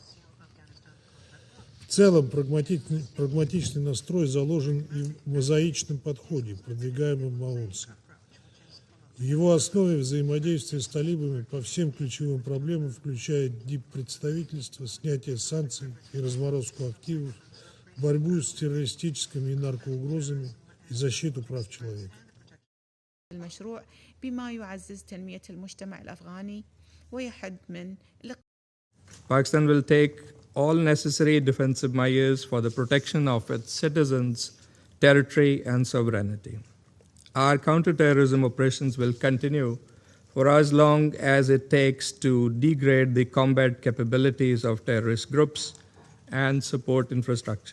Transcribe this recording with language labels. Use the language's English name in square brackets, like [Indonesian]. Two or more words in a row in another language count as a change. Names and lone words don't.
[Russian] В целом прагматичный настрой заложен и в мозаичном подходе, продвигаемом Маунсом. В его основе взаимодействие с талибами по всем ключевым проблемам включает диппредставительство, снятие санкций и разморозку активов, борьбу с террористическими и наркоугрозами и защиту прав человека. [Arabic] المشروع بما يعزز تنمية المجتمع الأفغاني ويحد من [English] Pakistan will take all necessary defensive measures for the protection of its citizens, territory and sovereignty. Our counterterrorism operations will continue for as long as it takes to degrade the combat capabilities of terrorist groups and support infrastructure.